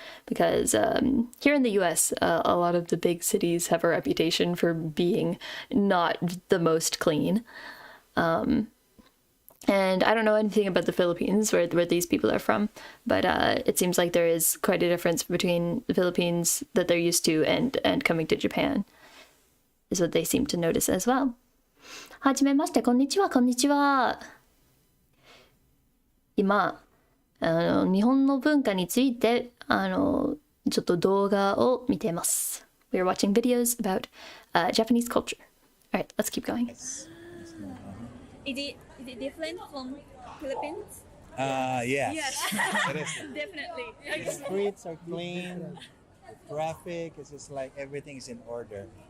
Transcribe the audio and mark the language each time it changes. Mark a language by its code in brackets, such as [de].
[en] Because here in the US, a lot of the big cities have a reputation for being not the most clean. And I don't know anything about the Philippines, where these people are from, but it seems like there is quite a difference between the Philippines that they're used to and coming to Japan. Is what they seem to notice as well. [ja] はじめまして、こんにちは、こんにちは。今、日本の文化について、ちょっと動画を見てます。 [en] We are watching videos about Japanese culture. Alright, let's keep going. Yes. Is it different from Philippines? Yes. Yes. It is. Definitely. The streets are clean. Traffic is just like everything is in order.